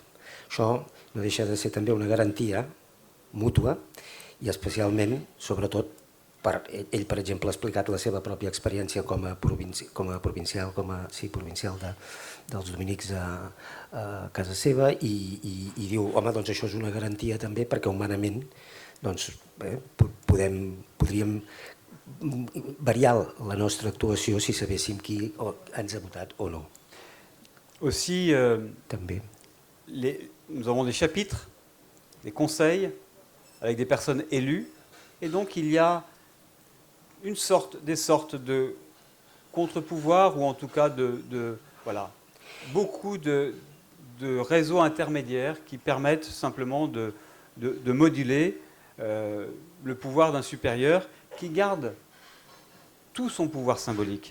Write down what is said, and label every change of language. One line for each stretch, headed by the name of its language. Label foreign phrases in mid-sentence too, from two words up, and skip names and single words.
Catalan: Això no deixa de ser també una garantia mútua i especialment, sobretot, ell, per exemple, ha explicat la seva pròpia experiència com a provincial dels dominics a casa seva i diu, home, doncs això és una garantia també perquè humanament podríem variar la nostra actuació si sabéssim qui ens ha votat o no.
French: Aussi, nous avons des chapitres, des conseils avec des personnes élues, et donc il y a des sortes de contre-pouvoirs, ou en tout cas beaucoup de réseaux intermédiaires qui permettent simplement de moduler le pouvoir d'un supérieur qui garde tout son pouvoir symbolique.